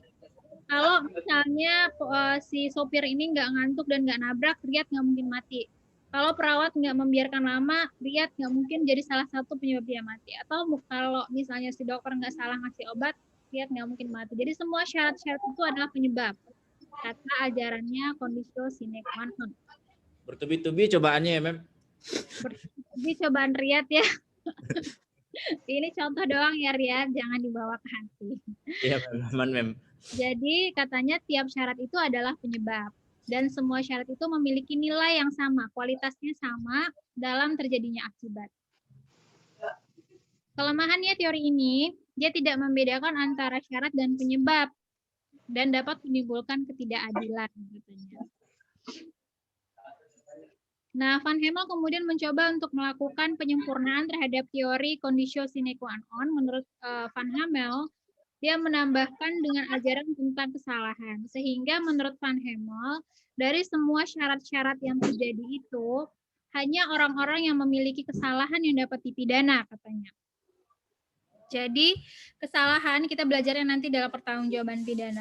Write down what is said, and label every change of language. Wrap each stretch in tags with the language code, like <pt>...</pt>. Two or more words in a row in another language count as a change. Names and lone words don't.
<id>Kalau misalnya si sopir ini nggak ngantuk dan nggak nabrak, Riyad nggak mungkin mati. Kalau perawat nggak membiarkan lama, Riyad nggak mungkin jadi salah satu penyebab dia mati. Atau kalau misalnya si dokter nggak salah ngasih obat, Riyad nggak mungkin mati. Jadi semua syarat-syarat itu adalah penyebab. Kata ajarannya</id> <la>conditio sine qua non.</la> <id>Bertubi-tubi cobaannya ya, Mem. Bertubi cobaan Riyad ya. Ini contoh doang ya, Riyad, jangan dibawa ke hati. Iya, Mem. Jadi katanya tiap syarat itu adalah penyebab. Dan semua syarat itu memiliki nilai yang sama, kualitasnya sama dalam terjadinya akibat. Kelemahannya teori ini, dia tidak membedakan antara syarat dan penyebab dan dapat menimbulkan ketidakadilan, katanya. Nah, Van Hemel kemudian mencoba untuk melakukan penyempurnaan terhadap teori</id> <la>conditio sine qua non.</la> <id>Menurut Van Hemel, dia menambahkan dengan ajaran tentang kesalahan. Sehingga menurut Van Hemel, dari semua syarat-syarat yang terjadi itu, hanya orang-orang yang memiliki kesalahan yang dapat dipidana, katanya. Jadi kesalahan kita belajarnya nanti dalam pertanggungjawaban pidana.</id>